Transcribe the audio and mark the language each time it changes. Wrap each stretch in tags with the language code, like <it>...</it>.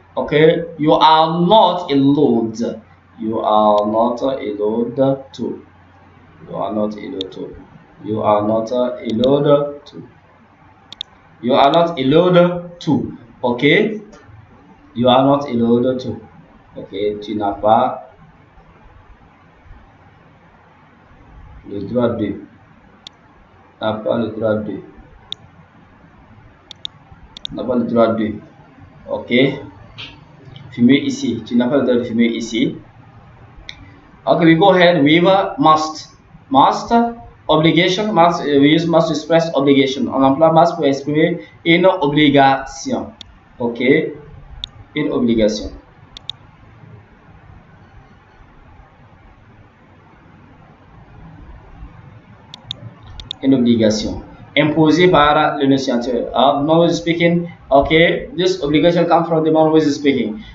<en>Okay, you are not allowed. You are not allowed to. You are not allowed to. You are not allowed to. You are not allowed to. Okay, you are not allowed to.</en> <fr>Okay, tu n'as pas le droit de. N'a pas le droit de. N'a pas le droit de. Ok. Fumer ici. Tu n'as pas le droit de fumer ici.</fr> <en>Okay, we go ahead with must. Must. Obligation. Must. We use must to express obligation.</en> <fr>On emploie must pour exprimer une obligation. Ok. Une obligation. Une obligation imposée par le négociateur.</fr> <en>No is speaking. Okay, this obligation comes from the man who is speaking.</en>